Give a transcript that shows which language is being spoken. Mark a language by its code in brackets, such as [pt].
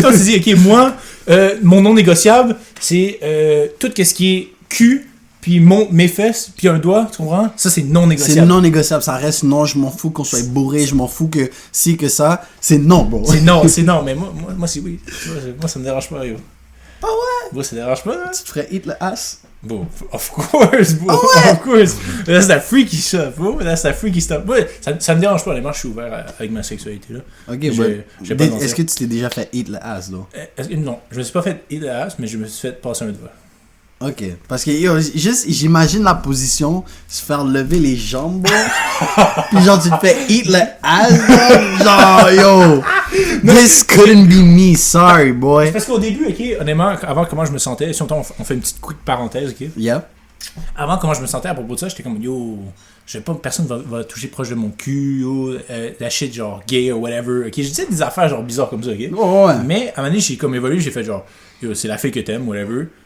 [fr] Toi, tu dis, ok, moi, mon non négociable, c'est tout ce qui est cul, puis mes fesses, puis un doigt, tu comprends? Ça, c'est non négociable. C'est non négociable, ça reste non, je m'en fous qu'on soit bourré, je m'en fous que si, que ça, c'est non, bro. C'est non, mais moi c'est oui. Moi, ça me dérange pas, yo. Ah ouais? Moi, ça dérange pas, hein? Tu te ferais hit le ass? [en] Bon, of course, bro, of course. That's that freaky stuff, bro. That's that freaky stuff. [fr] Moi, ça me dérange pas, honnêtement, je suis ouvert avec ma sexualité, là. Ok, est-ce que tu t'es déjà fait hit le ass, là? Non, je me suis pas fait hit le ass, mais je me suis fait passer un doigt. Ok, parce que yo, juste j'imagine la position, se faire lever les jambes, bro. Puis genre tu te fais hit le ass, bro. [en] Genre yo, this couldn't be me, sorry boy. [fr] Parce qu'au début, ok, honnêtement, avant comment je me sentais, si on fait une petite quick parenthèse, ok. [en] Yeah. [fr] Avant comment je me sentais à propos de ça, j'étais comme yo, je sais pas, personne va toucher proche de mon cul, yo, la shit genre gay ou whatever, ok. Je disais des affaires genre bizarres comme ça, ok. Oh, ouais. Mais à un moment donné, j'ai comme évolué, j'ai fait genre yo, c'est la fille que t'aimes, whatever.